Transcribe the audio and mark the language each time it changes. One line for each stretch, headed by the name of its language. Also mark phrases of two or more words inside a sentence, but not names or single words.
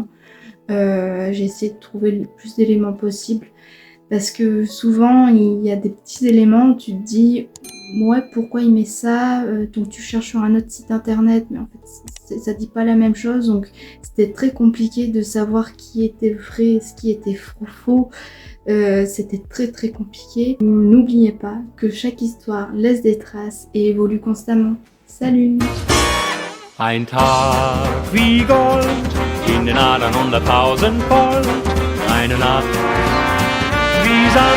French: J'ai essayé de trouver le plus d'éléments possible parce que souvent il y a des petits éléments où tu te dis ouais, pourquoi il met ça, donc tu cherches sur un autre site internet, mais en fait ça dit pas la même chose, donc c'était très compliqué de savoir qui était vrai, ce qui était faux. C'était très compliqué. N'oubliez pas que chaque histoire laisse des traces et évolue constamment. Salut!
German: Ein Tag wie Gold, in den Adern 100.000 Volt, eine Nacht wie Sand.